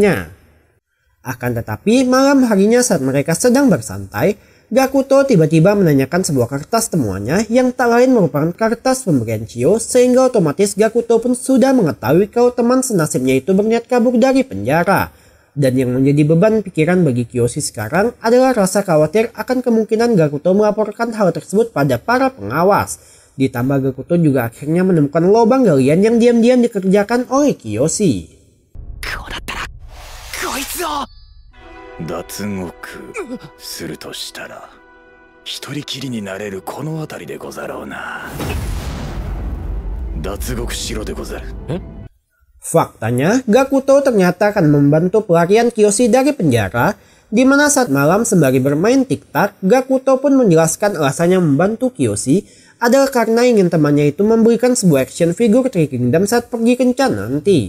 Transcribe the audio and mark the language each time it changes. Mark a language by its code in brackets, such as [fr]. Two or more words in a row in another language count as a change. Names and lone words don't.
[id] Akan tetapi malam harinya saat mereka sedang bersantai, Gakuto tiba-tiba menanyakan sebuah kertas temuannya yang tak lain merupakan kertas pemberian Chio, sehingga otomatis Gakuto pun sudah mengetahui kalau teman senasibnya itu berniat kabur dari penjara. Dan yang menjadi beban pikiran bagi Kiyoshi sekarang adalah rasa khawatir akan kemungkinan Gakuto melaporkan hal tersebut pada para pengawas. Ditambah Gakuto juga akhirnya menemukan lubang galian yang diam-diam dikerjakan oleh Kiyoshi. [ja] 脱獄するとしたら一人きりになれるこの辺りでござろうな。脱獄しろでござる。 [id] Faktanya, Gakuto ternyata akan membantu pelarian Kiyoshi dari penjara, di mana saat malam sembari bermain TikTok, Gakuto pun menjelaskan alasannya membantu Kiyoshi adalah karena ingin temannya itu memberikan sebuah [en] action figure [id] Three Kingdom saat pergi kencan nanti.